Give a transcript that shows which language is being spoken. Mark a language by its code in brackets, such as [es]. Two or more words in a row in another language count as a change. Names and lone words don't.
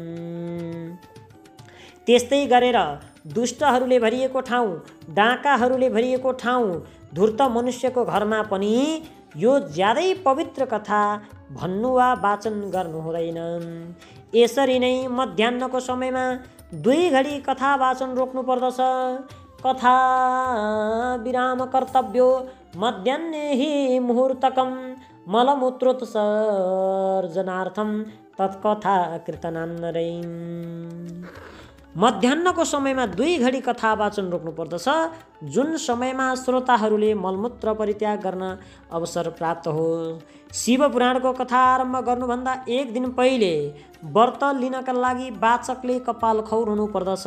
[ne] त्यस्तै गरेर दुष्टहरूले भरिएको ठाउँ, डाँकाहरूले भरिएको ठाउँ, धूर्त मनुष्यको घरमा पनि यो ज्यादै पवित्र कथा भन्नु वा वाचन गर्नु हुँदैन। यसरी नै मध्याह्नको समयमा 2 घडी कथा वाचन रोक्नु पर्दछ। [sa] कथा विराम कर्तव्यो मध्याह्ने हि मुहूर्तकं मलमूत्रोत्सर्जनार्थं तत्कथा कीर्तनान्नरै। [ne] मध्याह्नको समयमा 2 घडी कथा वाचन रोक्नु पर्दछ, जुन समयमा श्रोताहरूले मलमूत्र परित्याग गर्न अवसर प्राप्त हो। शिवपुराणको कथा आरम्भ गर्नुभन्दा 1 दिन पहिले व्रत लिनका लागि वाचकले कपाल खौरनु पर्दछ।